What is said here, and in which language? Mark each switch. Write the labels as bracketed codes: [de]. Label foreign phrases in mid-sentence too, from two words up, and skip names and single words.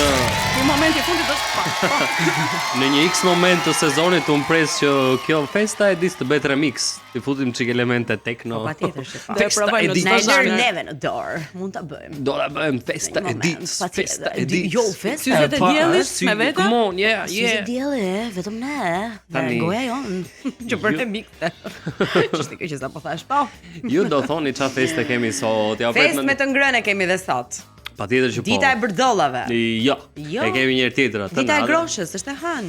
[sq] momenti fundit është në një X moment të sezonit unë pres që kjo festa e dis të bëhet remix. Ti futim çik elemente techno. Po patjetër që po. Do e provojmë në çfarë neve në dorë. Mund ta bëjmë. Do ta bëjmë festa e ditës. Festa e ditës. Jo, festa e diellit me vete. [en] Come on, yeah. [sq] Syze e diellit, vetëm ne. Goja jon. Që për remix. Ç'është kjo që sa po thash po. Ju do thoni çfarë feste kemi sot? Ja Fest me të ngrënë kemi dhe sot. Patjetër që po. Dita e bërdollave. Jo. E kemi një tjetër atë. Dita e groshës, është e hënë.